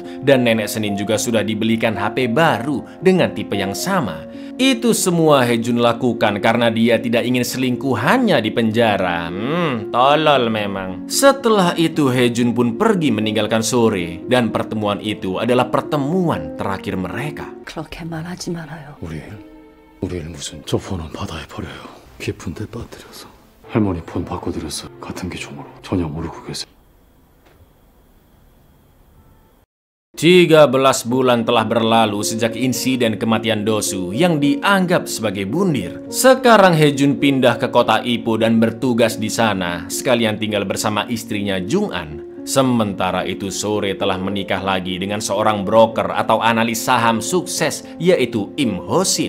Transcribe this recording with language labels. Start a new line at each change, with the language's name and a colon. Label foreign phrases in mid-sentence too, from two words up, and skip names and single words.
Indonesian: Dan Nenek Senin juga sudah dibelikan HP baru dengan tipe yang sama. Itu semua Haejun lakukan karena dia tidak ingin selingkuhannya di penjara. Tolol memang. Setelah itu Haejun pun pergi meninggalkan Sore. Dan pertemuan itu adalah pertemuan terakhir mereka.
Korean: 그렇게 말하지 말아요. 우리를 무슨 저 폰은 바다에 버려요. 깊은 데 빠뜨려서 할머니 폰 바꿔드렸어요. 같은 기종으로 전혀 모르고 계세요.
Indonesian: 13 bulan telah berlalu sejak insiden kematian Dosu yang dianggap sebagai bundir. Sekarang Haejun pindah ke kota Ipo dan bertugas di sana, sekalian tinggal bersama istrinya Jung-an. Sementara itu Sore telah menikah lagi dengan seorang broker atau analis saham sukses yaitu Im Ho-shin.